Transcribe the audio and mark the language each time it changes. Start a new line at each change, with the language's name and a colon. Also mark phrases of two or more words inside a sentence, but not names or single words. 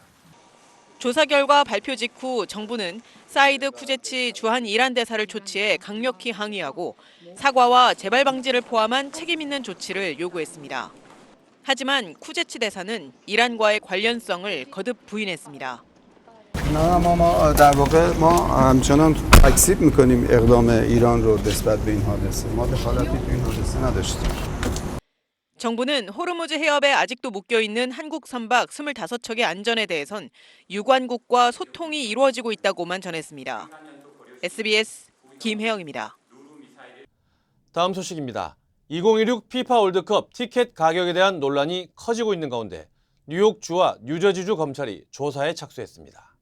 Korean: 조사 결과 발표 직후 정부는 사이드 쿠제치 주한 이란 대사를 조치해 강력히 항의하고 사과와 재발 방지를 포함한 책임 있는 조치를 요구했습니다. 하지만 쿠제치 대사는 이란과의 관련성을 거듭 부인했습니다.
Persian: ما در واقع ما همچنان تکذیب میکنیم اقدام ایران رو نسبت به این حادثه. ما دخالتی تو این حادثه نداشتیم.
Korean: 정부는 호르무즈 해협에 아직도 묶여있는 한국 선박 25척의 안전에 대해선 유관국과 소통이 이루어지고 있다고만 전했습니다. SBS 김혜영입니다. 다음 소식입니다. 2016 피파 월드컵 티켓 가격에 대한 논란이 커지고 있는 가운데 뉴욕주와 뉴저지주 검찰이 조사에 착수했습니다.